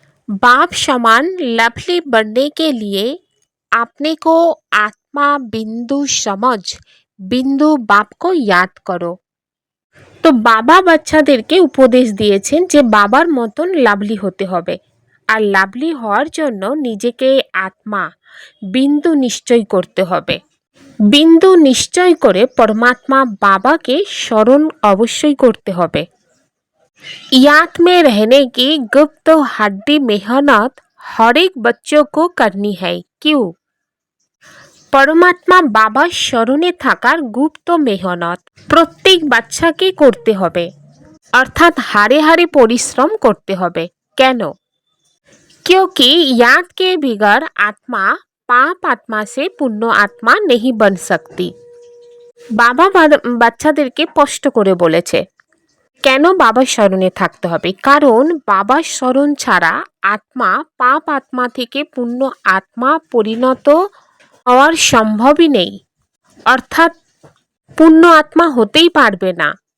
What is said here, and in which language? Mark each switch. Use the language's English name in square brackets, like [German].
[Hindi] बाप समान लवली बनने के लिए अपने को आत्मा बिंदु समझ बिंदु बाप को याद করো। [Bangla] তো বাবা বাচ্চাদেরকে উপদেশ দিয়েছেন যে বাবার মতন লাভলি হতে হবে, আর লাভলি হওয়ার জন্য নিজেকে আত্মা বিন্দু নিশ্চয় করতে হবে। বিন্দু নিশ্চয় করে পরমাত্মা বাবাকে স্মরণ অবশ্যই করতে হবে। [Hindi] याद में रहने की गुप्त हड्डी मेहनत हर एक बच्चों को करनी है। क्यों? [Bangla] পরমাত্মা বাবার স্মরণে থাকার গুপ্ত মেহনত প্রত্যেক বাচ্চাকে করতে হবে, অর্থাৎ হাড়ে হাড়ে পরিশ্রম করতে হবে। কেন? [Hindi] क्योंकि याद के बिगड़ आत्मा पाप आत्मा से पुण्य आत्मा नहीं बन सकती। [Bangla] বাবা বাচ্চাদেরকে স্পষ্ট করে বলেছে কেন বাবার স্মরণে থাকতে হবে, কারণ বাবার স্মরণ ছাড়া আত্মা পাপ আত্মা থেকে পুণ্য আত্মা পরিণত হওয়ার সম্ভবই নেই, অর্থাৎ পুণ্য আত্মা হতেই পারবে না।